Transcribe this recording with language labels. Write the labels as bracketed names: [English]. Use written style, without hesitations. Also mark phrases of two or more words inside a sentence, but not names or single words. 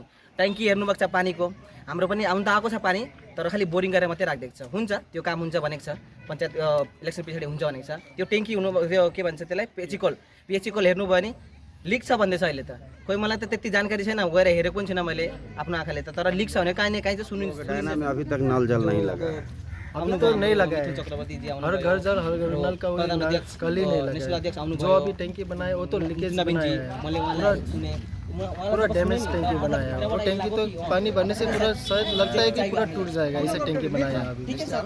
[Nepali] ट्याङ्की हेर्नुभएको छ पानीको, हाम्रो पनि आउनु त आएको छ पानी, तर खालि बोरिङ गरेर मात्रै राखिदिएको छ। हुन्छ, त्यो काम हुन्छ भनेको छ, पञ्चायत इलेक्सन पछाडि हुन्छ भनेको छ। त्यो ट्याङ्की हुनु त्यो के भन्छ त्यसलाई, पिएचइकोल हेर्नुभयो भने लिक छ भन्दैछ अहिले त। कोही मलाई त त्यति जानकारी छैन, गएर हेरेको पनि छैन मैले आफ्नो आँखाले त, तर लिक छ भने काहीँ न काहीँ चाहिँ सुन्नु। [Hindi] अभी तक नल जल नहीं लगा, अभी तो नहीं लगा है। चक्रवर्ती जी हर घर जल हर घर नल का कल ही नहीं लगा। जो अभी टैंकी बनाया वो तो लीकेज बनाया है, पूरा डैमेज टैंकी बनाया है। वो टैंकी तो पानी भरने से पूरा शायद लगता है कि पूरा टूट जाएगा, ऐसा टैंकी बनाया है अभी।